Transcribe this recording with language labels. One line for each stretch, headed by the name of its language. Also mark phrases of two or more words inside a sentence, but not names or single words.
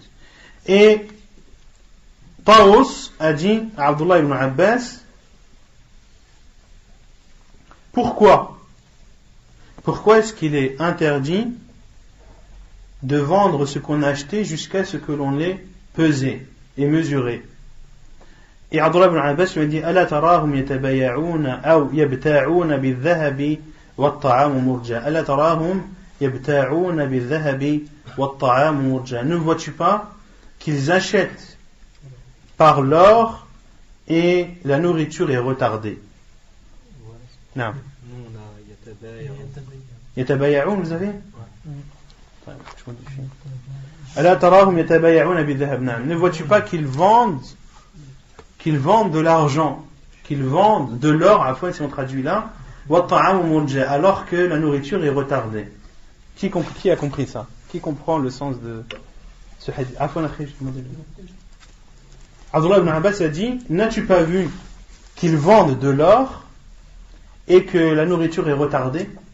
French: Et Tawus a dit à Abdullah ibn Abbas, pourquoi est-ce qu'il est interdit de vendre ce qu'on a acheté jusqu'à ce que l'on l'ait pesé? et mesurer. Et Abdullah ibn Abbas lui a dit
Arabic: ألا تراهم يتبايعون أو يبتاعون بالذهب والطعام مرجأ. ألا تراهم يبتاعون بالذهب والطعام مرجأ.
French: Ne vois-tu pas qu'ils achètent par l'or et la nourriture est retardée? Non. Nous on a Yatabaya'un, vous avez?
Arabic: ألا تراهم يتبايعون بالذهب.
French: Ne vois-tu pas qu'ils vendent de l'argent, qu'ils vendent de l'or, à fois si on traduit là, alors que la nourriture est retardée. Qui a compris ça? Qui comprend le sens de ce hadith? Abdullah ibn Abbas a dit, n'as-tu pas vu qu'ils vendent de l'or et que la nourriture est retardée?